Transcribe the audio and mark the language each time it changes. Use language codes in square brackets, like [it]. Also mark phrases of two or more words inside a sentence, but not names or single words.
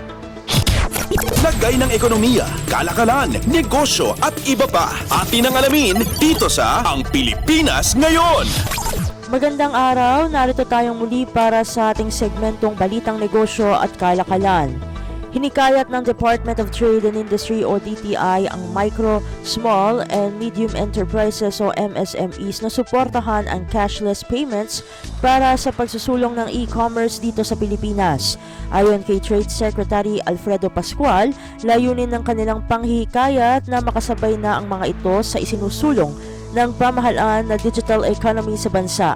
[tl] Lagay ng ekonomiya, kalakalan, negosyo at iba pa. Atin ang alamin dito sa Ang Pilipinas Ngayon. Magandang araw, narito tayong muli para sa ating segmentong Balitang Negosyo at Kalakalan. Hinikayat ng Department of Trade and Industry o DTI ang micro, [en] small, and medium enterprises [tl] o MSMEs na suportahan ang [en] cashless payments [tl] para sa pagsusulong ng e-commerce dito sa Pilipinas. Ayon kay Trade Secretary Alfredo Pascual, layunin ng kanilang panghihikayat na makasabay na ang mga ito sa isinusulong ng pamahalaan na [en] digital economy [tl] sa bansa.